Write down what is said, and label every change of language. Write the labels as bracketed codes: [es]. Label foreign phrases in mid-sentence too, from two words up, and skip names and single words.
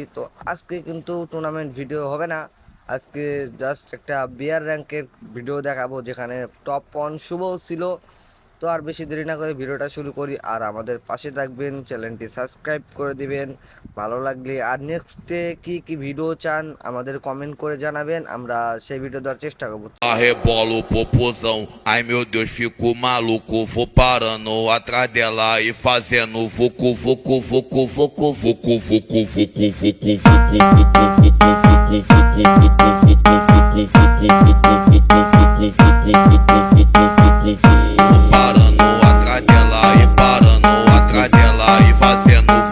[bn] তো আজকে কিন্তু [en] tournament video [bn] হবে না, আজকে জাস্ট একটা বিয়ার র্যাঙ্কের ভিডিও দেখাবো যেখানে টপ 1 শুভও ছিল। তো আর বেশি দেরি না করে ভিডিওটা শুরু করি, আর আমাদের পাশে থাকবেন, চ্যানেলটি সাবস্ক্রাইব করে দিবেন ভালো লাগলে। আর নেক্সটে কি কি ভিডিও চান আমাদের কমেন্ট করে জানাবেন, আমরা সেই ভিডিও দেওয়ার চেষ্টা করবো। [pt] Rebolo o popozão, ai meu Deus, fico maluco. Vou parando atrás dela e fazendo vucu, vucu, vucu, vucu, vucu, vucu, vucu, vucu, Vou parando atrás dela e parando atrás dela e fazendo